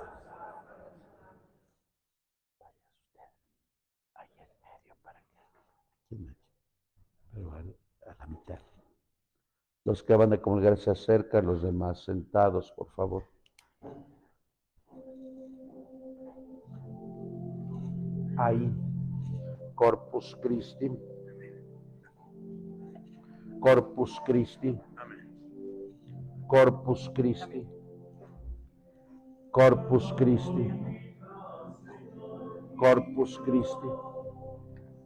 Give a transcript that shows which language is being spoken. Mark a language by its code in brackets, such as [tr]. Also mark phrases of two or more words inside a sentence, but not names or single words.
[es] Ahí en medio, para que. Aquí en medio. Pero a la mitad. Los que van a comulgar se acercan, los demás sentados, por favor. Ahí. [la] Corpus Christi. Corpus Christi. Corpus Christi. Corpus Christi. Corpus Christi.